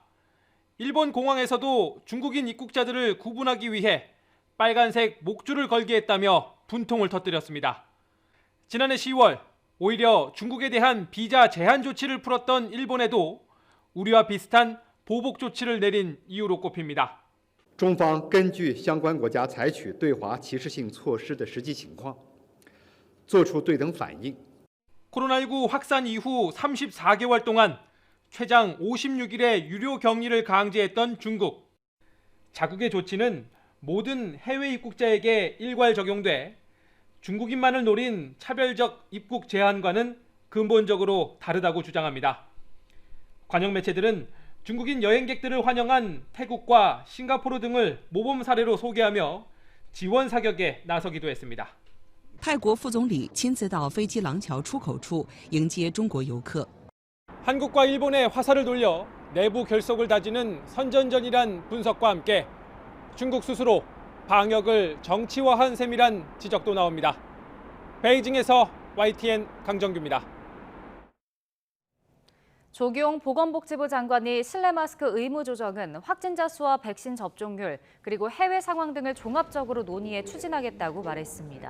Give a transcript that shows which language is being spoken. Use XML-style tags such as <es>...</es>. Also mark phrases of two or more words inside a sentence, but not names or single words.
<ko>일본 공항에서도 중국인 입국자들을 구분하기 위해 빨간색 목줄을 걸게 했다며 분통을 터뜨렸습니다. 지난해 10월 오히려 중국에 대한 비자 제한 조치를 풀었던 일본에도 우리와 비슷한 보복 조치를 내린 이유로 꼽힙니다.</ko> <zh>中方根据相关国家采取对华歧视性措施的实际情况，作出对等反应。</zh> <ko>코로나19 확산 이후 34개월 동안 최장 56일의 유료 격리를 강제했던 중국. 자국의 조치는 모든 해외 입국자에게 일괄 적용돼 중국인만을 노린 차별적 입국 제한과는 근본적으로 다르다고 주장합니다. 관영 매체들은 중국인 여행객들을 환영한 태국과 싱가포르 등을 모범 사례로 소개하며 지원 사격에 나서기도 했습니다.</ko> <zh>泰国副总理亲自到飞机廊桥出口处迎接中国游客。</zh> <ko>한국과 일본의 화살을 돌려 내부 결속을 다지는 선전전이란 분석과 함께 중국 스스로 방역을 정치화한 셈이란 지적도 나옵니다. 베이징에서 YTN 강정규입니다. 조기용 보건복지부 장관이 실내 마스크 의무 조정은 확진자 수와 백신 접종률 그리고 해외 상황 등을 종합적으로 논의해 추진하겠다고 말했습니다.</ko>